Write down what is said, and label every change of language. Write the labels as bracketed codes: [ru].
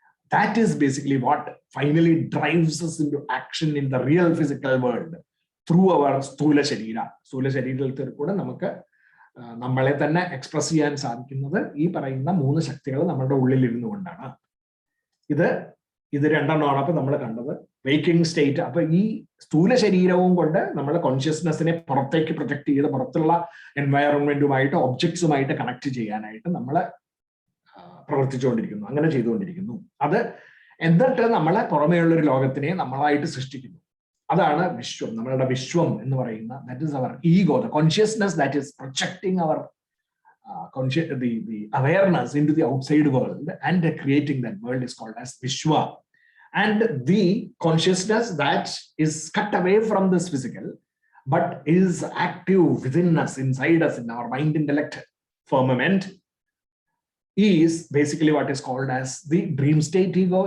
[en] That is basically what finally drives us into action in the real physical world through our Sthula Sharira. [ml] Sthula Sharirathil kuda namakku nammale thanne express cheyan sadhikkunnathu ee parayunna 3 ശക്തികൾ നമ്മുടെ ഉള്ളിൽ ഇരുന്നുകൊണ്ടാണ്. ഇത് രണ്ടെണ്ണമാണ് അപ്പോൾ നമ്മൾ കണ്ടത് waking state. അപ്പൊ ഈ സ്ഥൂല ശരീരവും കൊണ്ട് നമ്മുടെ കോൺഷ്യസ്നെസ്സിനെ പുറത്തേക്ക് പ്രൊജക്ട് ചെയ്ത് പുറത്തുള്ള എൻവയറൺമെന്റുമായിട്ട് ഒബ്ജക്ട്സുമായിട്ട് കണക്ട് ചെയ്യാനായിട്ട് നമ്മൾ പ്രവർത്തിച്ചുകൊണ്ടിരിക്കുന്നു, അങ്ങനെ ചെയ്തുകൊണ്ടിരിക്കുന്നു. അത് എന്നിട്ട് നമ്മളെ പുറമേയുള്ള ഒരു ലോകത്തിനെ നമ്മളായിട്ട് സൃഷ്ടിക്കുന്നു. അതാണ് വിശ്വം, നമ്മളുടെ വിശ്വം എന്ന് പറയുന്ന, [en] That is our ego, the consciousness that is projecting our the awareness into the outside world and creating that world is called as Vishwa. And the consciousness that is cut away from this physical but is active within us, inside us, in our mind intellect firmament, is basically what is called as the dream state ego.